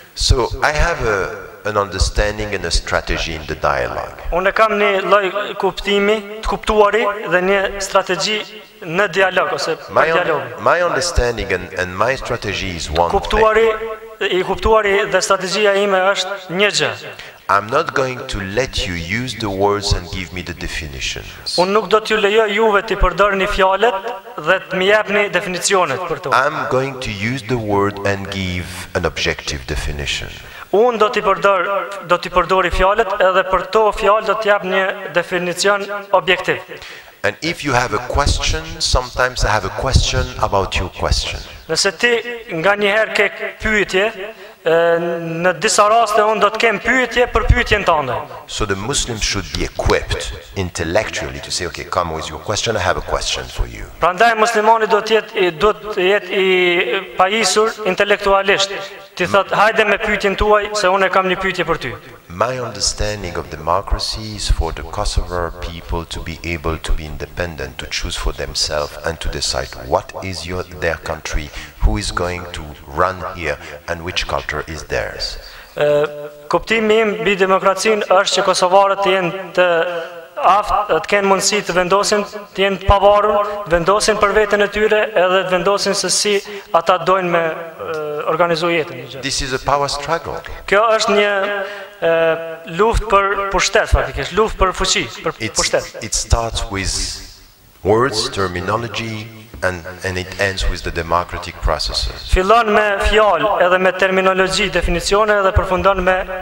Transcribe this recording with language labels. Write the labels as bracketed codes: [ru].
[en] So I have an understanding and a strategy in the dialogue. [sq] Unë kam një lloj kuptimi të kuptuari dhe një strategji në dialog ose për dialog. [en] My understanding and my strategy is one [sq] Kuptuari dhe strategjia ime është një gjë. [en] I'm not going to let you use the words and give me the definitions. [sq] Unë nuk do t'ju lejoj juve t'i përdorni fjalët dhe t'mi japni definicionet për to. [en] I'm going to use the word and give an objective definition. [sq] Unë do t'i përdori fjalët edhe për to fjalë do t'jap një definicion objektiv. [en] And if you have a question, sometimes I have a question about your question. [sq] Nëse ti nganjëherë ke pyetje, në disa raste unë do të kem pyetje për pyetjen tënde. [en] So the Muslims should be equipped intellectually to say, okay, come with your question, I have a question for you. [sq] Prandaj muslimani do të jetë i pajisur intelektualisht. Ti thot, hajde me pyetjen tuaj se unë kam një pyetje për ty. [en] My understanding of democracy is for the Kosovar people to be able to be independent, to choose for themselves and to decide what is their country, who is going to run here and which culture is theirs. [sq] Kuptimi im mbi demokracinë është që kosovarët të jenë të aftë, të kenë mundësi të vendosin, të jenë të pavarur, vendosin për veten e tyre edhe të vendosin se si ata dojnë me organizu jetën. [en] This is a power struggle. [sq] Kjo është një luftë për pushtet faktikisht, luftë për fuqi, për pushtet. [en] It starts with words, terminology, and it ends with the democratic processes. [sq] Fillon me fjalë edhe me terminologji, definicione dhe përfundon me